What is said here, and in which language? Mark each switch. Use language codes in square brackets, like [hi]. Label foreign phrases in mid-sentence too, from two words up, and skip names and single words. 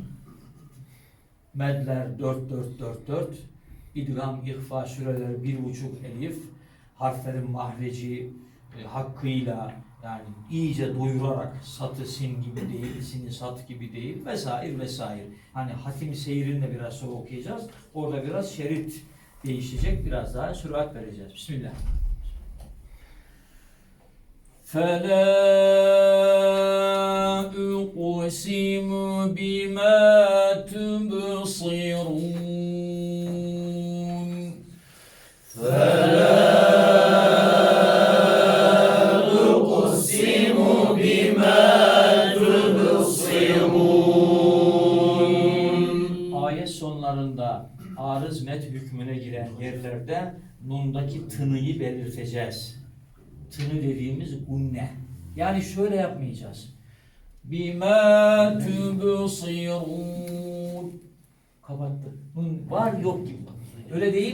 [tr] Medler 4-4-4-4, idgam, ihfa süreleri 1,5 elif, harflerin mahreci hakkıyla, yani iyice doyurarak, satı sin gibi değil, sini sat gibi değil vesaire vesaire. Hani hatim seyrini de biraz sonra okuyacağız. Orada biraz şerit değişecek, biraz daha sürat vereceğiz. Bismillah. [ar] فَلَا أُقْسِمُ بِمَا تُبْصِرُونَ فَلَا أُقْسِمُ بِمَا تُبْصِرُونَ. [tr] Ayet sonlarında arız met hükmüne giren yerlerde nundaki tınıyı belirteceğiz. Tını dediğimiz gunne. Yani şöyle yapmayacağız. [ar] بما تبصرون. [tr] Kapattı. Nun var yok gibi. Öyle değil.